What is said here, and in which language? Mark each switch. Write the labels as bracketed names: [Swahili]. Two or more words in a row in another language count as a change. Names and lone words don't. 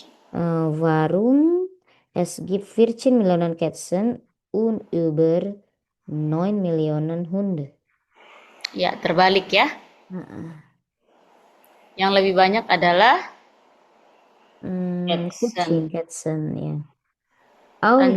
[German] Warum? Es gibt 14 Millionen Katzen und über 9 Millionen Hunde. [Indonesian] Ya, terbalik ya. Yang lebih banyak adalah kucing, Katzen, ya. Lanjut.